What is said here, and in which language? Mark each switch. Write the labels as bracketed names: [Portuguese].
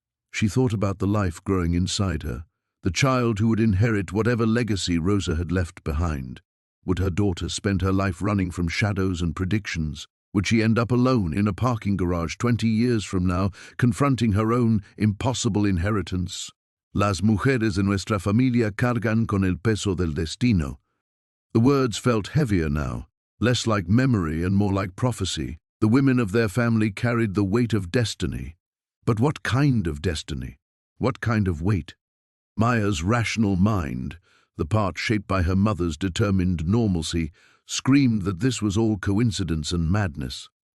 [English] She thought about the life growing inside her, the child who would inherit whatever legacy Rosa had left behind. Would her daughter spend her life running from shadows and predictions? Would she end up alone in a parking garage 20 years from now, confronting her own impossible inheritance? [Spanish] Las mujeres de nuestra familia cargan con el peso del destino. [English] The words felt heavier now, Less like memory and more like prophecy. The women of their family carried the weight of destiny. But what kind of destiny? What kind of weight? Maya's rational mind, the part shaped by her mother's determined normalcy, screamed that this was all coincidence and madness.